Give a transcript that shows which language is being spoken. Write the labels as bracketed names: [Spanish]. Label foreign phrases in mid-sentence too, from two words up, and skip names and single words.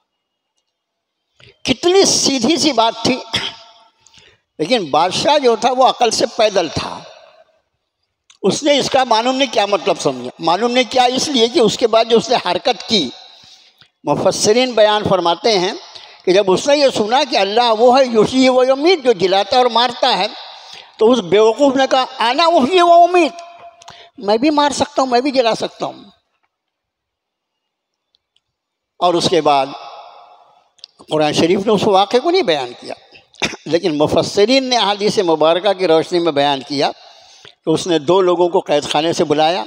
[Hindi] कितनी सीधी सी बात थी, लेकिन बादशाह जो था वो अकल से पैदल था। उसने इसका मालूम नहीं क्या मतलब समझा। मालूम नहीं क्या इसलिए कि उसके बाद जो उसने हरकत की, मुफस्सिरीन बयान फरमाते हैं कि जब उसने ये सुना कि अल्लाह वो है [Arabic] يحيي ويميت, [Hindi] जो जिलाता और मारता है, तो उस बेवकूफ़ ने कहा [Arabic] أنا أحيي وأميت, [Hindi] मैं भी मार सकता हूँ, मैं भी जिला सकता हूँ। और उसके बाद कुरान शरीफ ने उस वाक़े को नहीं बयान किया, लेकिन मुफस्सिरीन ने अहादीस मुबारका की रोशनी में बयान किया कि उसने दो लोगों को कैद खाने से बुलाया।